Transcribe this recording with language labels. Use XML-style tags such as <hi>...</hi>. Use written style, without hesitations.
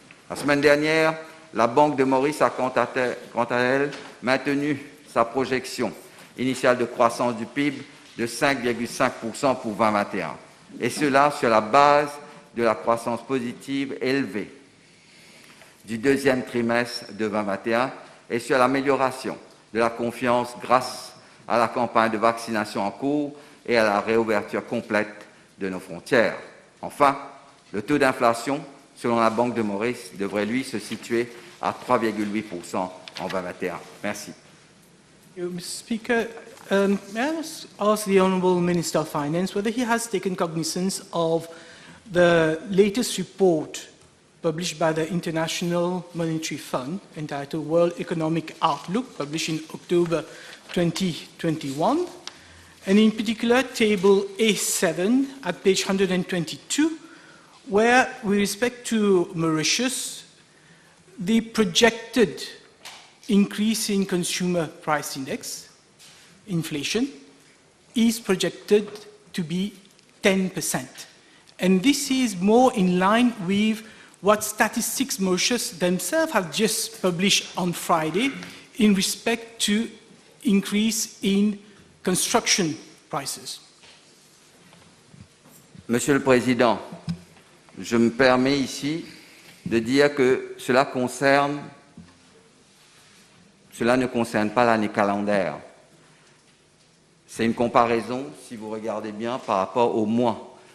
<fr>La semaine dernière, la Banque de Maurice a quant à elle maintenu sa projection initiale de croissance du PIB de 5,5% pour 2021, et cela sur la base de la croissance positive élevée du deuxième trimestre de 2021 et sur l'amélioration de la confiance grâce à la campagne de vaccination en cours et à la réouverture complète de nos frontières. Enfin, le taux d'inflation, selon la Banque de Maurice, devrait lui se situer à 3,8% en 2021. Merci.</fr> <en>Mr. Speaker, may I ask the Honourable Minister of Finance whether he has taken cognizance of the latest report published by the International Monetary Fund entitled World Economic Outlook, published in October 2021, and in particular table A7 at page 122, where with respect to Mauritius, the projected increase in consumer price index, inflation, is projected to be 10%. And this is more in line with what Statistics Mauritius themselves have just published on Friday in respect to increase in construction prices.</en> <fr>Monsieur le Président, je me permets ici de dire que cela ne concerne pas l'année calendaire. C'est une comparaison, si vous regardez bien, par rapport au mois.</fr>